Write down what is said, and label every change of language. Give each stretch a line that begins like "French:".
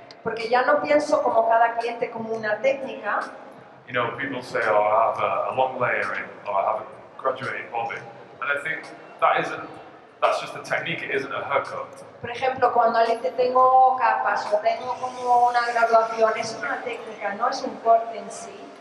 Spanish: Porque ya no pienso como cada cliente como una técnica.
English: You know, people say, oh, I have a long layering, or I have a graduated bobbing. And I think that's just a technique, it isn't a haircut.
Spanish: Por ejemplo, cuando alguien dice tengo capas o tengo como una graduación, es una técnica, no es un corte en sí.